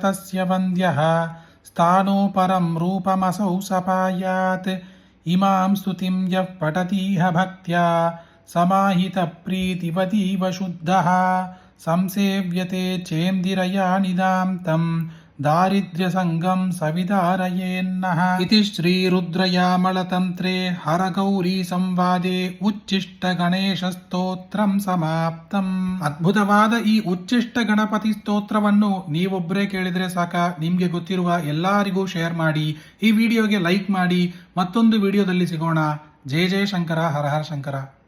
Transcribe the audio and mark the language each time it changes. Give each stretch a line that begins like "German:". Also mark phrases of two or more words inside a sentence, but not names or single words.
Sanskrit: तस्य वन्द्यः स्थानोपरं रूपमसौ सपायात् इमां स्तुतिं यः पठतीह भक्त्या समाहितप्रीतिवतीव शुद्धः संसेव्यते चेन्दिरया निदां तं दारिद्र्यसङ्गं सविदारयेन्नः इति श्रीरुद्रयामलतन्त्रे हरगौरीसंवादे उಚ್ಚಿष्ಠಗಣೇಶಸ್ತೋತ್ರಂ ಸಮಾಪ್ತಂ.
Kannada: ಅದ್ಭುತವಾದ ಈ ಉಚ್ಚಿಷ್ಟ ಗಣಪತಿ ಸ್ತೋತ್ರವನ್ನು ನೀವೊಬ್ಬರೇ ಕೇಳಿದ್ರೆ ಸಾಕ, ನಿಮ್ಗೆ ಗೊತ್ತಿರುವ ಎಲ್ಲರಿಗೂ ಶೇರ್ ಮಾಡಿ, ಈ ವಿಡಿಯೋಗೆ ಲೈಕ್ ಮಾಡಿ. ಮತ್ತೊಂದು ವಿಡಿಯೋದಲ್ಲಿ ಸಿಗೋಣ.
Sanskrit: ಜಯ ಜಯ ಶಂಕರ, ಹರ ಹರ ಶಂಕರ.